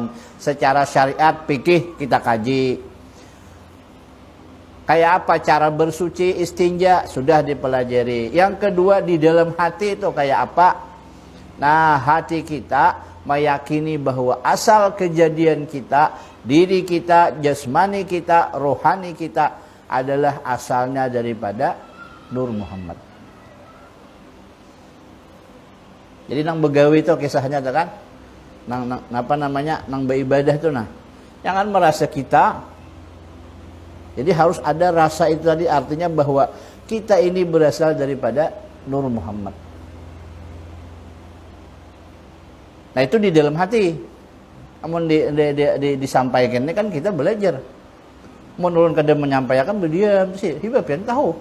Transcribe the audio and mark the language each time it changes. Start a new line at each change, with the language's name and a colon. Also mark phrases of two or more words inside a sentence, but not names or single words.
Indonesian: Secara syariat, fikih kita kaji. Kayak apa cara bersuci, istinja, sudah dipelajari. Yang kedua, di dalam hati itu kayak apa? Nah, hati kita meyakini bahwa asal kejadian kita, diri kita, jasmani kita, rohani kita adalah asalnya daripada Nur Muhammad.
Banjar: Jadi nang begawi itu kisahnya kan, nang apa namanya, nang beribadah itu jangan merasa kita.
Indonesian: Jadi harus ada rasa itu tadi, artinya bahwa kita ini berasal daripada Nur Muhammad. Nah, itu di dalam hati. Namun disampaikan ini kan kita belajar.
Banjar: Menurun kada menyampaikan berdiam sih, hibah pian tahu.